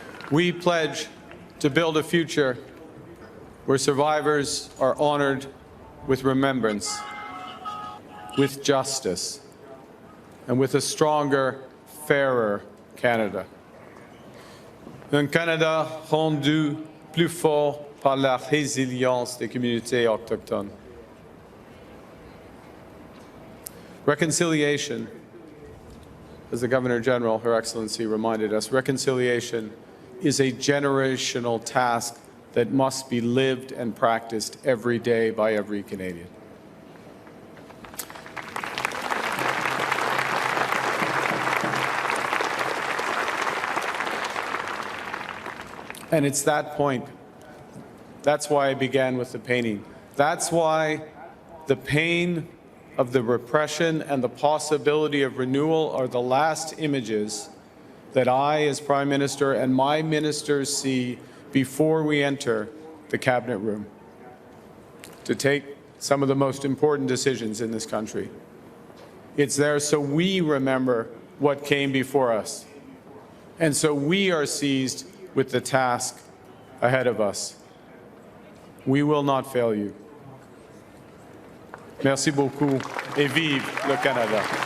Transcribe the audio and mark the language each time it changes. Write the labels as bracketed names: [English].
[English] We pledge to build a future where survivors are honored with remembrance, with justice, and with a stronger, fairer Canada. [French] Un Canada rendu plus fort par la résilience des communautés autochtones. [English] Reconciliation, as the Governor General, Her Excellency, reminded us, reconciliation is a generational task that must be lived and practiced every day by every Canadian. And it's that point. That's why I began with the painting. That's why the pain of the repression and the possibility of renewal are the last images that I, as Prime Minister, and my ministers see before we enter the Cabinet room to take some of the most important decisions in this country. It's there so we remember what came before us, and so we are seized with the task ahead of us. We will not fail you. [French] Merci beaucoup et vive le Canada.